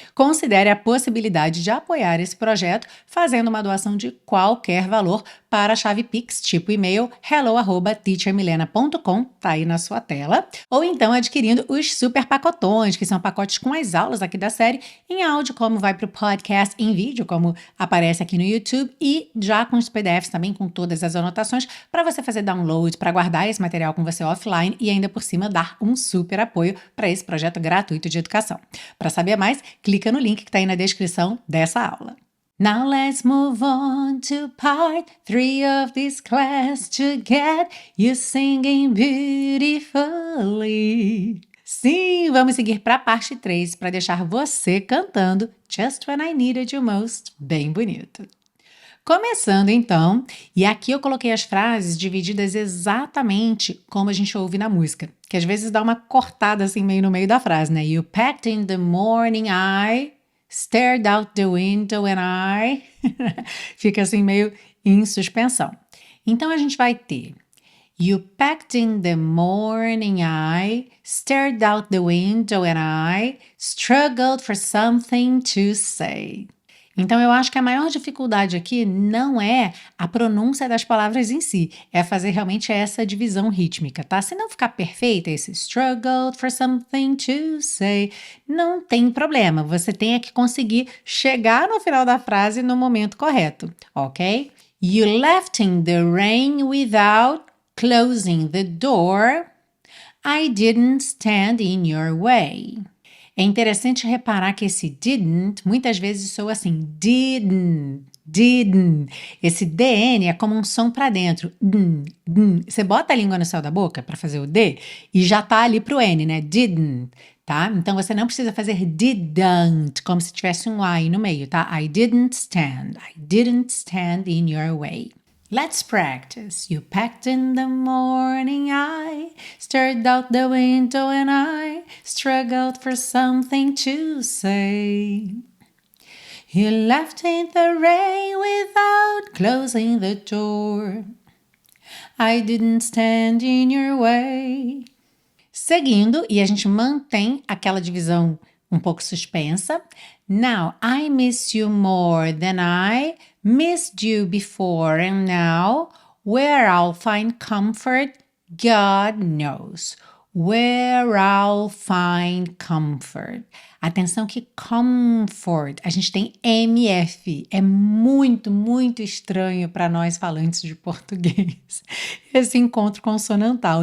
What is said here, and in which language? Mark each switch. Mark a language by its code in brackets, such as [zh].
[pt] considere a possibilidade de apoiar esse projeto fazendo uma doação de qualquer valor para a chave Pix, tipo e-mail hello@teachermilena.com, tá aí na sua tela, ou então adquirindo os super pacotões, que são pacotes com as aulas aqui da série, em áudio, como vai para o podcast, em vídeo, como aparece aqui no YouTube, e já com os PDFs também, com todas as anotações, para você fazer download, para guardar esse material com você offline e ainda por cima dar um super apoio para esse projeto gratuito de educação. Para saber mais, clica no link que está aí na descrição dessa aula. [en] Now let's move on to part 3 of this class to get you singing beautifully. [pt] Sim, vamos seguir para a parte 3 para deixar você cantando Just When I Needed You Most, bem bonito. Começando então, e aqui eu coloquei as frases divididas exatamente como a gente ouve na música, que às vezes dá uma cortada assim meio no meio da frase, né? [en] You packed in the morning, I stared out the window and I... [pt] Fica assim meio em suspensão. Então a gente vai ter [en] You packed in the morning, I stared out the window and I struggled for something to say. [pt] Então, eu acho que a maior dificuldade aqui não é a pronúncia das palavras em si, é fazer realmente essa divisão rítmica, tá? Se não ficar perfeita, esse [en] struggled for something to say, [pt] não tem problema, você tem que conseguir chegar no final da frase no momento correto, ok? [en] You left in the rain without closing the door. I didn't stand in your way. [pt] É interessante reparar que esse didn't muitas vezes soa assim, didn't. Esse DN é como um som para dentro. Você bota a língua no céu da boca para fazer o D e já tá ali pro N, né? Didn't, tá? Então você não precisa fazer didn't, como se tivesse um I no meio, tá? [en] I didn't stand in your way. Let's practice. You packed in the morning, I stared out the window and I struggled for something to say. You left in the rain without closing the door. I didn't stand in your way. [pt] Seguindo, e a gente mantém aquela divisão um pouco suspensa. [en] Now, I miss you more than I missed you before, and now, where I'll find comfort, God knows. Where I'll find comfort. [pt] Atenção que comfort, a gente tem MF. É muito, muito estranho para nós falantes de português esse encontro consonantal.